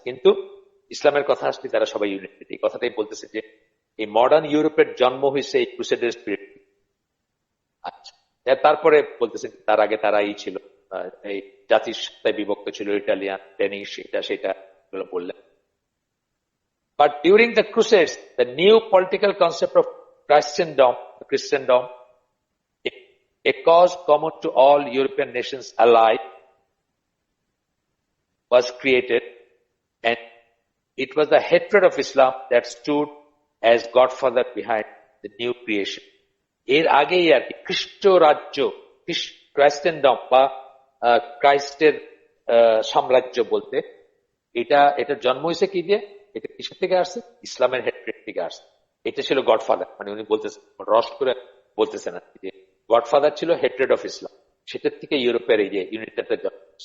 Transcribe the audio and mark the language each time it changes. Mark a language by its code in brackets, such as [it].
[bn] কিন্তু ইসলামের কথা আসলে তারা সবাই ইউনাইটেড। এই কথাটাই বলতেছে যে এই মডার্ন ইউরোপের জন্ম হয়েছে এই ক্রুসেডের স্পিরিট। আচ্ছা, তারপরে বলতেছেন তার আগে তারা ছিল এই জাতির সত্তায় বিভক্ত ছিল, ইটালিয়ান, ডেনিশ, এটা সেটা এগুলো বললেন। [en] But during the Crusades, the new political concept of Christendom, a cause common to all European nations alike, was created, and it was the hatred of Islam that stood as godfather behind the new creation. [bn] এর আগেই আর কি খ্রিস্ট রাজ্য, ক্রাইস্টেনডম বা ক্রাইস্টের সাম্রাজ্য বলতে এটা জন্ম হয়েছে কি দিয়ে, এটা কিসের থেকে আসছে? ইসলামের হেট্রেড থেকে আসছে। এটা ছিল গডফাদার, মানে উনি বলতেছেন রস করে বলতেছেন আর কি যে গডফাদার ছিল হেট্রেড অফ ইসলাম, সেটার থেকে ইউরোপের এই যে ইউনিটের জন্ম।